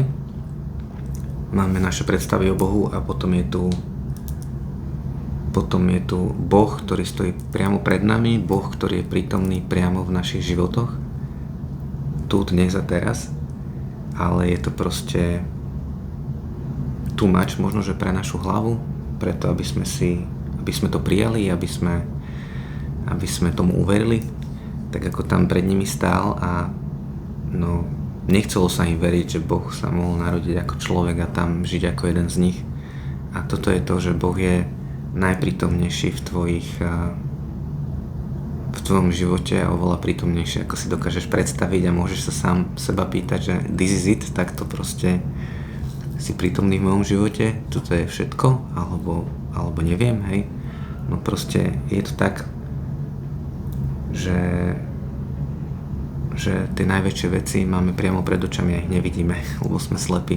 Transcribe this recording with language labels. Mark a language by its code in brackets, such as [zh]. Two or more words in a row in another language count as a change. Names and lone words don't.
[sk] Máme naše predstavy o Bohu a potom je tu Boh, ktorý stojí priamo pred nami, Boh, ktorý je prítomný priamo v našich životoch, tu, dnes a teraz. Ale je to proste [en] too much, [sk] možno, že pre našu hlavu, preto aby sme to prijali, aby sme tomu uverili, tak ako tam pred nimi stál a no, nechcelo sa im veriť, že Boh sa mohol narodiť ako človek a tam žiť ako jeden z nich. A toto je to, že Boh je najprítomnejší v tvojom živote a oveľa prítomnejšie, ako si dokážeš predstaviť a môžeš sa sám seba pýtať, že [en] this is it, [sk] tak to proste si prítomný v mojom živote, toto je všetko, alebo neviem, hej. No proste je to tak, že tie najväčšie veci máme priamo pred očami a ich nevidíme, lebo sme slepí.